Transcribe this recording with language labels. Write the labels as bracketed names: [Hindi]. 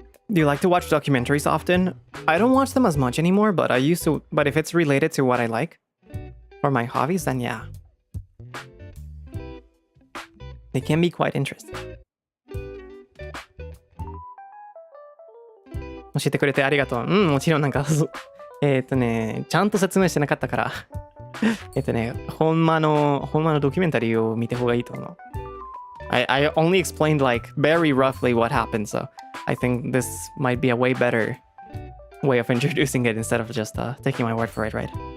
[English] Do you like to watch documentaries often? I don't watch them as much anymore, but I used to. But if it's related to what I like or my hobbies, then yeah. They can be quite interesting. [Japanese] 教えてくれてありがとう。もちろんなんか、ちゃんと説明してなかったから、ほんまのドキュメンタリーを見た方がいいと思う。 [English] I only explained like very roughly what happened, so I think this might be a way better way of introducing it instead of just taking my word for it, right?